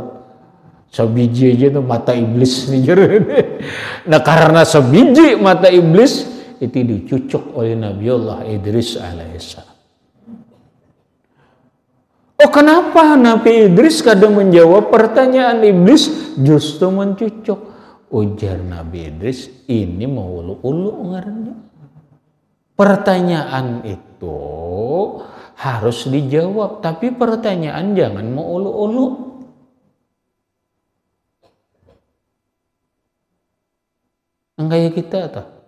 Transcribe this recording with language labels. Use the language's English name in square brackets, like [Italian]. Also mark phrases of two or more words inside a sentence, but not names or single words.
[Indonesian] Sebiji aja tuh mata iblis nih. Nah karena sebiji mata iblis itu dicucuk oleh Nabiullah Idris alaihissalam. Oh kenapa Nabi Idris kadang menjawab pertanyaan iblis justru mencucuk? [Banjar] Ujar Nabi Idris, ini mau ulu-ulu ngarannya. [Indonesian] Pertanyaan itu harus dijawab, tapi pertanyaan jangan mau ulu-ulu. Kayak kita tuh.